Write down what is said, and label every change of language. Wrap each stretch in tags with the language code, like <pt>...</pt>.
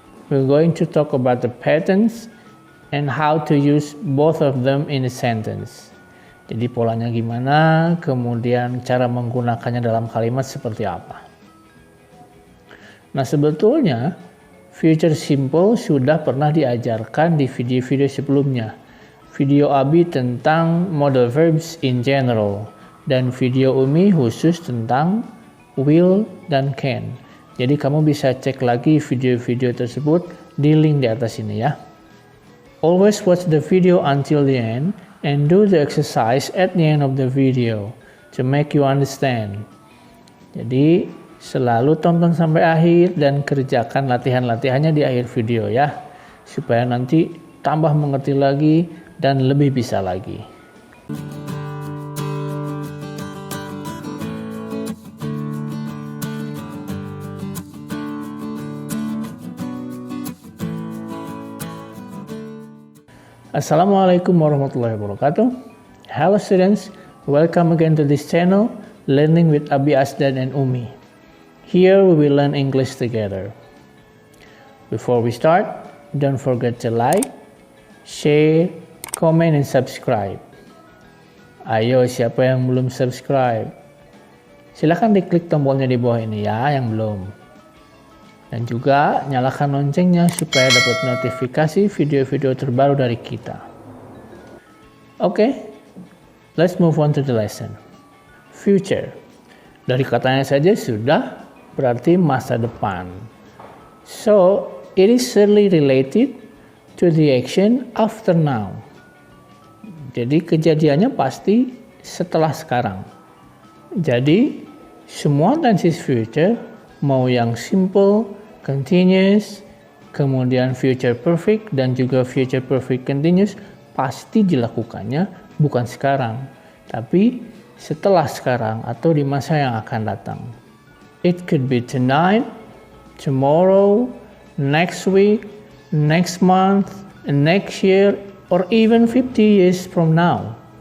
<en>We're going to talk about the patterns and how to use both of them in a sentence.</en> <id>Jadi polanya gimana, kemudian cara menggunakannya dalam kalimat seperti apa. Nah, sebetulnya future simple sudah pernah diajarkan di video-video sebelumnya. Video Abi tentang</id> <en>modal verbs in general</en> <id>dan video Umi khusus tentang will dan can. Jadi kamu bisa cek lagi video-video tersebut di link di atas ini ya.</id> <en>Always watch the video until the end and do the exercise at the end of the video to make you understand.</en> <id>Jadi selalu tonton sampai akhir dan kerjakan latihan-latihannya di akhir video ya, supaya nanti tambah mengerti lagi dan lebih bisa lagi.</id> <ar>Assalamualaikum warahmatullahi wabarakatuh.</ar> <en>Hello students, welcome again to this channel, Learning with Abi Asdan and Umi. Here we will learn English together. Before we start, don't forget to like, share, comment, and subscribe.</en> <id>Ayo, siapa yang belum subscribe? Silahkan diklik tombolnya di bawah ini ya, yang belum. Dan juga nyalakan loncengnya supaya dapat notifikasi video-video terbaru dari kita.</id> <en>Okay, let's move on to the lesson. Future.</en> <id>Dari katanya saja sudah berarti masa depan.</id> <en>So, it is certainly related to the action after now.</en> <id>Jadi kejadiannya pasti setelah sekarang. Jadi, semua tenses future, mau yang simple, continuous, kemudian future perfect, dan juga future perfect continuous, pasti dilakukannya bukan sekarang, tapi setelah sekarang atau di masa yang akan datang.</id> <en>It could be tonight, tomorrow, next week, next month, next year, or even 50 years from now.</en>